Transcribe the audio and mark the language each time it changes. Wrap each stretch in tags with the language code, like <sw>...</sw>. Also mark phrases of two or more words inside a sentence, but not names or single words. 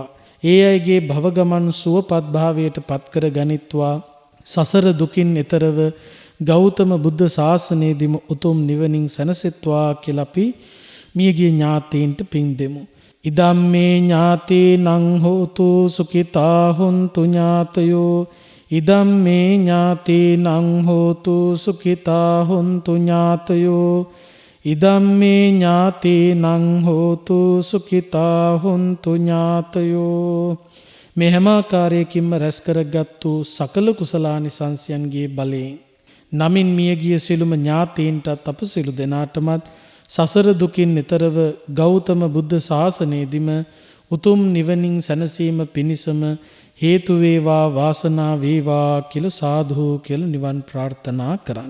<si>ඒ අයගේ භව ගමන් සුවපත් භාවයට පත් කර ගනිත්වා. සසර දුකින් එතරව ගෞතම බුද්ධ ශාසනයේදීම උතුම් නිවනින් සැනසෙත්වා කියලා අපි මියගිය ඥාතීන්ට පින් දෙමු.</si> <pi>ඉදම්මේ ඥාතීනං හෝතු සුඛිතා හුන්තු ඥාතයෝ. ඉදම්මේ ඥාතීනං හෝතු සුඛිතා හුන්තු ඥාතයෝ. ඉදම්මේ ඥාතීනං හෝතු සුඛිතා හුන්තු ඥාතයෝ.</pi> <si>මේ හැම ආකාරයකින්ම රැස් කරගත්තු සකල කුසලානිසංසයන්ගේ බලයෙන් නමින් මියගිය සිළුම ඥාතීන්ටත් අප සිළු දෙනාටමත් සසර දුකින් නිතරව ගෞතම බුද්ධ ශාසනයේදීම උතුම් නිවනින් සැනසීම පිණිසම හේතු වේවා වාසනා වේවා කියලා සාදු කියලා නිවන් ප්‍රාර්ථනා කරන්න.</si>